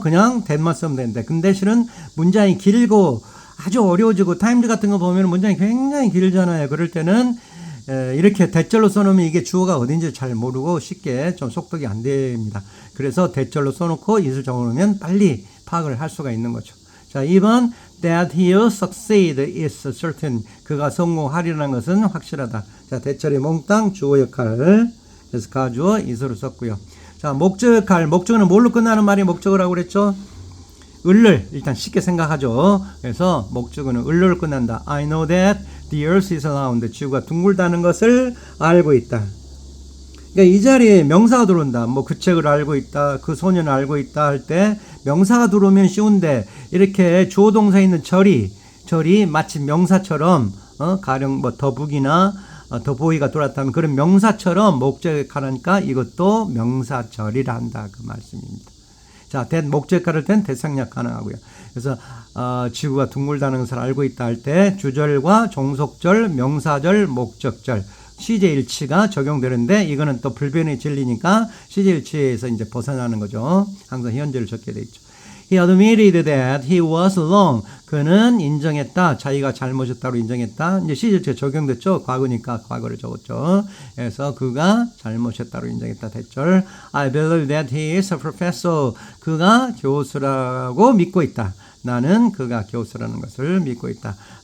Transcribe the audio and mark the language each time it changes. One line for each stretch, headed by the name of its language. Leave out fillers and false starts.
Korean: 그냥 that만 쓰면 되는데. 근데 실은 문장이 길고 아주 어려워지고 타임즈 같은 거 보면 문장이 굉장히 길잖아요. 그럴 때는 이렇게 대절로 써놓으면 이게 주어가 어딘지 잘 모르고 쉽게 좀 속독이 안 됩니다. 그래서 대절로 써놓고 it을 적어놓으면 빨리 파악을 할 수가 있는 거죠. 자, 2번
English: that he will succeed is certain.
Korean: 그가 성공하리라는 것은 확실하다. 자, 대절의 몽땅 주어 역할. 그래서 가주어 is로 썼고요. 자, 목적 역할. 목적어는 뭘로 끝나는 말이 목적어라고 그랬죠? 을을 일단 쉽게 생각하죠. 그래서 목적어는 을로 끝난다.
English: I know that the earth is round.
Korean: 지구가 둥글다는 것을 알고 있다. 그러니까 이 자리에 명사가 들어온다. 뭐 그 책을 알고 있다. 그 소년을 알고 있다 할 때 명사가 들어오면 쉬운데 이렇게 주어 동사에 있는 절이 마치 명사처럼 가령 뭐 더북이나 더보이가 돌았다면 그런 명사처럼 목적 역할을 하니까 이것도 명사절이라 한다. 그 말씀입니다. 자, 목적 역할을 땐 대생략 가능하고요. 그래서 지구가 둥글다는 것을 알고 있다 할 때 주절과 종속절, 명사절, 목적절 시제일치가 적용되는데 이거는 또 불변의 진리니까 시제일치에서 이제 벗어나는 거죠. 항상 현재를 적게 돼 있죠.
English: He admitted that he was wrong.
Korean: 그는 인정했다. 자기가 잘못했다고 인정했다. 이제 시제체 적용됐죠. 과거니까 과거를 적었죠. 그래서 그가 잘못했다고 인정했다. 대절.
English: I believe that he is a professor.
Korean: 그가 교수라고 믿고 있다. 나는 그가 교수라는 것을 믿고 있다.